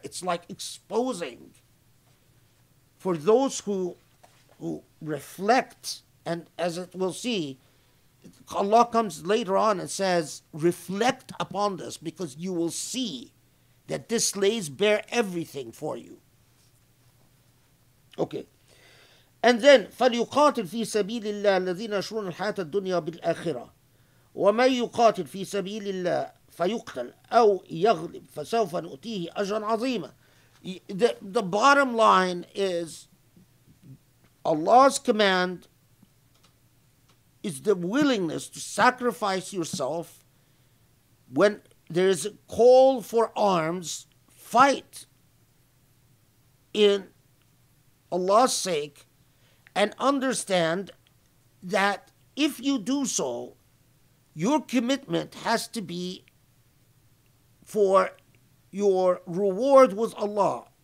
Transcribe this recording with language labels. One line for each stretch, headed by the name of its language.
English: It's like exposing for those who reflect, and as it will see, Allah comes later on and says, reflect upon this, because you will see that this lays bare everything for you. Okay. And then
Arabic: فليقاتل في سبيل الله الذين يشرون الحياة الدنيا بالآخرة ومن يقاتل في سبيل الله فيقتل أو يغلب فسوف نؤتيه أجرا عظيما.
English: The bottom line is Allah's command is the willingness to sacrifice yourself when there is a call for arms. Fight in Allah's sake, and understand that if you do so, your commitment has to be for your reward with Allah.